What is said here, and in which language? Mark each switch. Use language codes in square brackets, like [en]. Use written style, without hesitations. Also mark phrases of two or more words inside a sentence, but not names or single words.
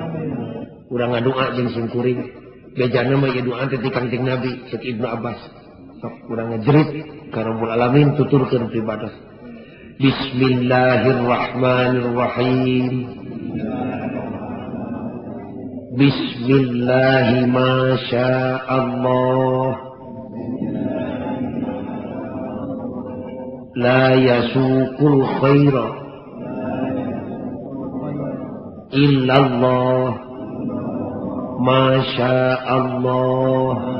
[su] Urang ngadoa jeung simkuring bejana mah ieu doa teh ti Kangjeng Nabi Syekh Ibnu Abbas. Sok urang ngajerit ka [ar] رب العالمين [su] tuturkeun ibadah. [ar] Bismillahirrahmanirrahim. بسم الله ما شاء الله. لا يسوق الخير إلا الله. ما شاء الله.